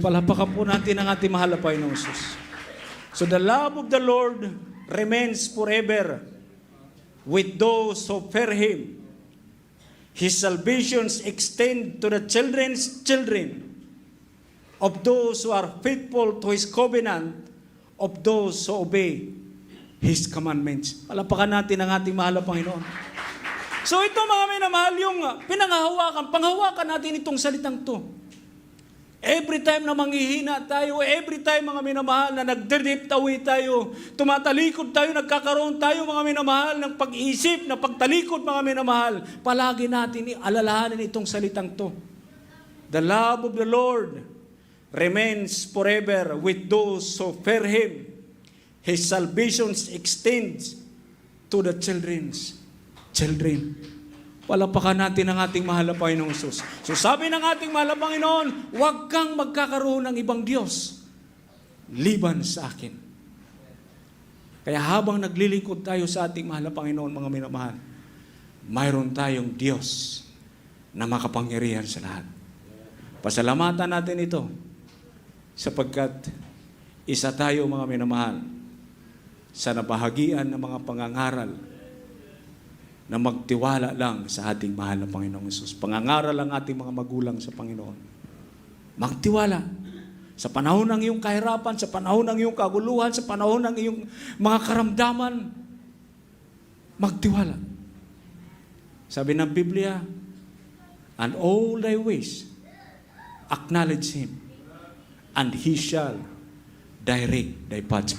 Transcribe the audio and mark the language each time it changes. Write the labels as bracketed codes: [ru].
[tl] Palapakan po natin ang ating mahal na Panginoong Hesus. [en] So the love of the Lord remains forever with those who fear Him. His salvations extend to the children's children of those who are faithful to His covenant, of those who obey His commandments. [tl] Palapakan natin ang ating mahal na Panginoon. So ito, mga minamahal, yung panghawakan natin itong salitang to. [en] Every time [tl] na manghihina tayo, [en] every time, [tl] mga minamahal, na nag-drift away tayo, tumatalikod tayo, nagkakaroon tayo, mga minamahal, ng pag-iisip, na pagtalikod, mga minamahal, palagi natin alalahanin itong salitang to. [en] The love of the Lord remains forever with those who fear Him. His salvation extends to the children's children. [tl] Palapakan natin ang ating mahal na Panginoong Hesus. So sabi ng ating mahal na Panginoon, huwag kang magkakaroon ng ibang Diyos liban sa akin. Kaya habang naglilingkod tayo sa ating mahal na Panginoon, mga minamahal, mayroon tayong Diyos na makapangyarihan sa lahat. Pasalamatan natin ito sapagkat isa tayo, mga minamahal, sa nabahagian ng mga pangangaral na magtiwala lang sa ating mahal na Panginoong Hesus. Pangangaral ang ating mga magulang sa Panginoon. Magtiwala. Sa panahon ng iyong kahirapan, sa panahon ng iyong kaguluhan, sa panahon ng iyong mga karamdaman, magtiwala. Sabi ng Biblia, [en] and all thy ways, acknowledge Him, and He shall direct thy paths.